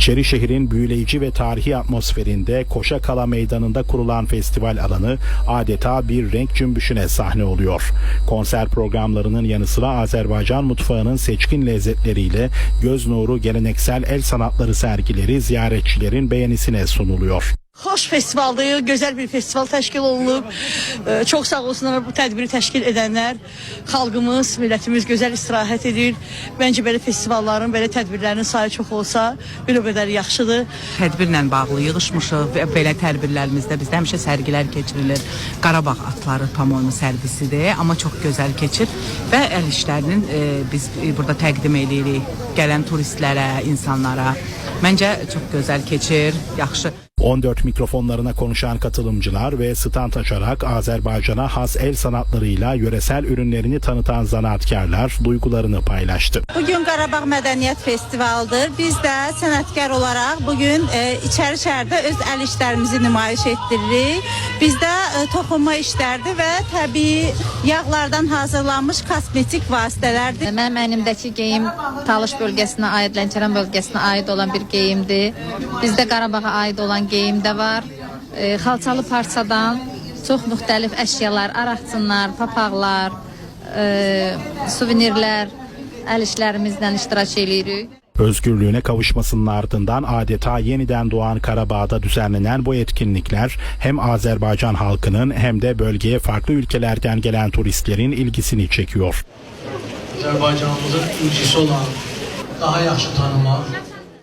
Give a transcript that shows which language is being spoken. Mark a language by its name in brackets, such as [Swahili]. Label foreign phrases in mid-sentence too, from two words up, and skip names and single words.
[Turkish] İçerişehir'in büyüleyici ve tarihi atmosferinde Koşakala Meydanı'nda kurulan festival alanı adeta bir renk cümbüşüne sahne oluyor. Konser programlarının yanı sıra Azerbaycan mutfağının seçkin lezzetleriyle göz nuru geleneksel el sanatları sergileri ziyaretçilerin beğenisine sunuluyor. [Azerbaijani] Xoş festivaldır, güzel bir festival təşkil olunub. Çox sağ olsunlar bu tədbiri təşkil edənlər. Xalqımız, millətimiz gözəl istirahət edir. Məncə belə festivalların, belə tədbirlərin sayı çox olsa, bir o qədər yaxşıdır. Tədbirlə bağlı yığışmışıq və belə tədbirlərimizdə bizdə həmişə sərgilər keçirilir. Qarabağ atları pamoyunu sərgisidir, amma çox gözəl keçir və əl işlərinin biz burada təqdim edirik gələn turistlərə, insanlara. Məncə çox gözəl keçir, yaxşı. [Turkish] 14 mikrofonlarına konuşan katılımcılar ve stand açarak Azerbaycan'a has el sanatlarıyla yöresel ürünlerini tanıtan zanaatkarlar duygularını paylaştı. [Azerbaijani] Bugün Qarabağ Mədəniyyət Festivalıdır. Biz də sənətkar olaraq bugün İçərişəhərdə öz əl işlərimizi nümayiş etdiririk. Bizdə toxunma işlərdir və təbii yağlardan hazırlanmış kosmetik vasitələrdir. Mənim əynimdəki geyim Talış bölgəsinə aid, Lənkəran bölgəsinə aid olan bir geyimdir. Bizdə Qarabağa aid olan geyim də var. Xalçalı parçadan çox müxtəlif əşyalar, araqçınlar, papaqlar, suvenirlər, əl işlərimizdən iştirak edirik. [Turkish] Özgürlüğüne kavuşmasının ardından adeta yeniden doğan Karabağ'da düzenlenen bu etkinlikler hem Azerbaycan halkının hem de bölgeye farklı ülkelerden gelen turistlerin ilgisini çekiyor. [Azerbaijani] Azerbaycanımızın ülkesi olan daha yaxşı tanımaq